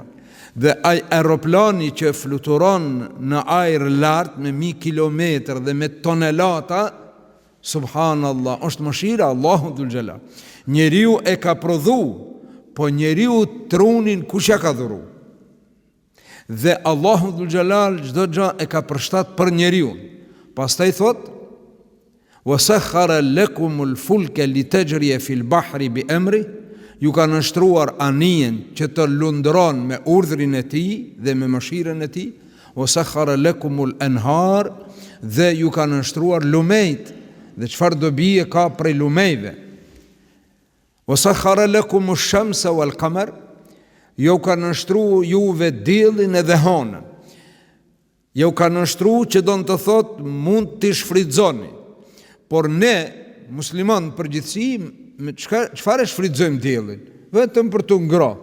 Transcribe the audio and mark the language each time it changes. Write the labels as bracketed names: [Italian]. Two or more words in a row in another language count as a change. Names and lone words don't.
[Albanian] Dhe ai aeroplani që fluturon në ajër lart me 1000 kilometër dhe me tonelata, subhanallah, është mëshira Allahu [Arabic] ذو الجلال. [Albanian] Njeriu e ka prodhu, po njeriu trunin kush ja ka dhuru? Dhe Allahu [Arabic] ذو الجلال [Albanian] çdo gjë e ka përshtat për njeriu. Pastaj thot: [Arabic] "وسخر لكم الفلك لتجري في البحر بأمره", [Albanian] ju ka nështruar anijen që të lundron me urdhrin e tij dhe me mëshirën e tij. [Arabic] "وسخر لكم الأنهار", [Albanian] dhe ju ka nështruar lumejt. Dhe çfarë dobi e ka prej lumejve. [Arabic] "وسخر لكم الشمس والقمر", [Albanian] ju ka nështruar juve diellin edhe hënën. Ju ka nështruar që do të thot mund t'i shfrytëzoni. Por ne musliman përgjithësi me çfarë shfrytëzojmë diellin? Vetëm për të ngrohtë.